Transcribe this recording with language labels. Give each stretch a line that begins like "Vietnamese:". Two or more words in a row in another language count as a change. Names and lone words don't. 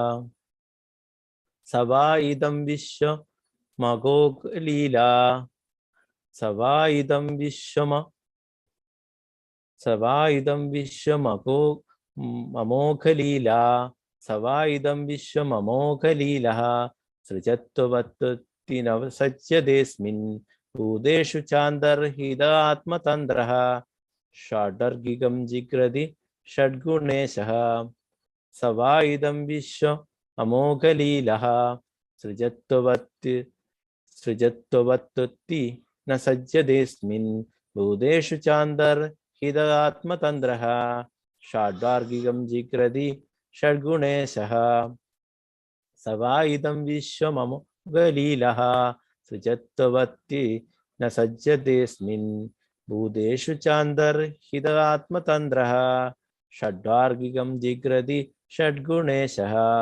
Sanskrit: സവായിദം വിശ്വമമോകലീലാ സവായിദം വിശ്വമമോകലീലഃ സൃജത്വവത്വത്തി ന സജ്ജതേസ്മിൻ ഭൂതേഷു ചാന്തർഹിത ആത്മതന്ത്രഃ षाडर्गिकं जिग्रति षड्गुणेशः स वा इदं विश्वम् अमोघलीलः सृजत्ववत्ति न सज्जतेऽस्मिन् भूतेषु चान्तर्हितात्मतन्द्रः षाड्वार्गिकं जिग्रति षड्गुणेशः स वा इदं विश्वममोघलीलः सृजत्ववत्ति न सज्जतेऽस्मिन् भूतेषु चान्तर्हितात्मतन्द्रः षड्वार्गिकं जिग्रति षड्गुणेशः.